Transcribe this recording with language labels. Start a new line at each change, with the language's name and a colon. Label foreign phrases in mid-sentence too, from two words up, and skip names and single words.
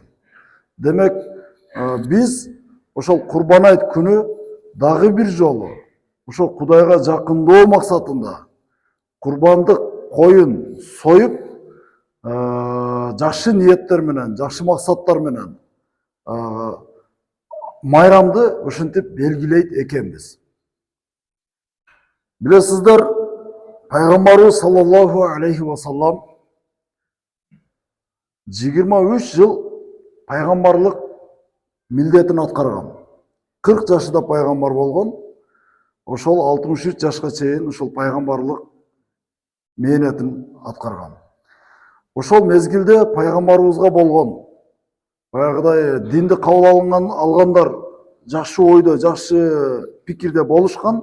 Kyrgyz: Демек, биз ошол Курбан айт күнү дагы бир жолу ошол Кудайга жакындоо максатында курбандык коюн союп, жакшы ниеттер менен, жакшы максаттар менен майрамды ушинтип белгилейт экенбиз. Билесиздер, пайгамбарыбыз
Arabic: صلى الله عليه وسلم
Kyrgyz: 23 жыл пайгамбарлык милдетин аткарган. 40 жашында пайгамбар болгон. Ошол 63 жашка чейин ошол пайгамбарлык мээнетин аткарган. Ошол мезгилде пайгамбарыбызга болгон баягыдай динди кабыл алгандар жакшы ойдо, жакшы пикирде болушкан.